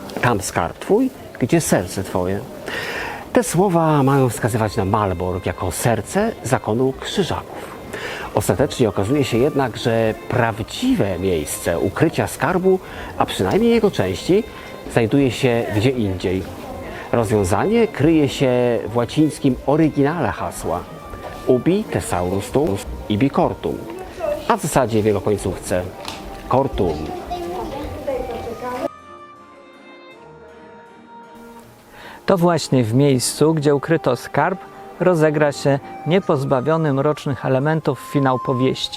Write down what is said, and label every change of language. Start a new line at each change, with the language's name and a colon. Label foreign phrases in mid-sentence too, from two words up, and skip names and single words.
Polish: Tam skarb twój, gdzie serce twoje. Te słowa mają wskazywać na Malbork jako serce zakonu Krzyżaków. Ostatecznie okazuje się jednak, że prawdziwe miejsce ukrycia skarbu, a przynajmniej jego części, znajduje się gdzie indziej. Rozwiązanie kryje się w łacińskim oryginale hasła
Latin: Ubi thesaurus tum ibi cortum,
Polish: a w zasadzie w jego końcówce cortum. To właśnie w miejscu, gdzie ukryto skarb, rozegra się niepozbawiony mrocznych elementów finał powieści.